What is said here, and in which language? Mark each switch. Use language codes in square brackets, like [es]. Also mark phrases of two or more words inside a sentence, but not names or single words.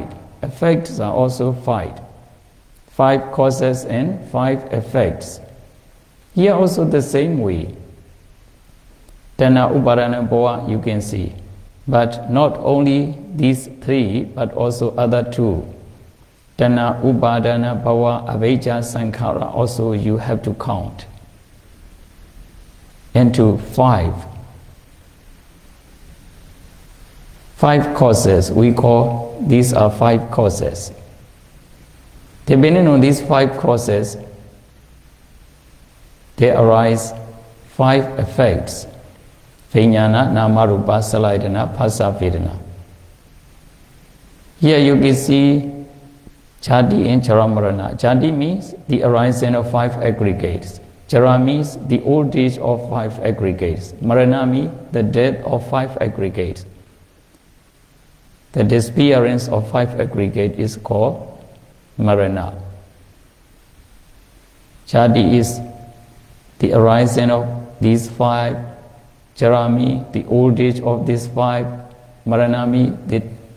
[en] Effects are also 5. 5 causes and 5 effects. Here also the same way. [pi] Tana, uparana, bhava, you can see. [en] But not only these 3, but also other 2. [pi] Tana, upadana, bhava, avijja, sankhara, [en] also you have to count into 5. 5 causes, we call these are 5 causes. Depending on these 5 causes, there arise 5 effects. [pi] Vijnana, nama, rupa, salayitana, phassa, vedana. [en] Here you can see [pi] jati and jara marana. [en] Jati means the arising of 5 aggregates. Jara means the old age of 5 aggregates. Marana means the death of 5 aggregates. The disappearance of 5 aggregate is called marana. Jati is the arising of these 5. Jarami, the old age of these 5. Maranami, the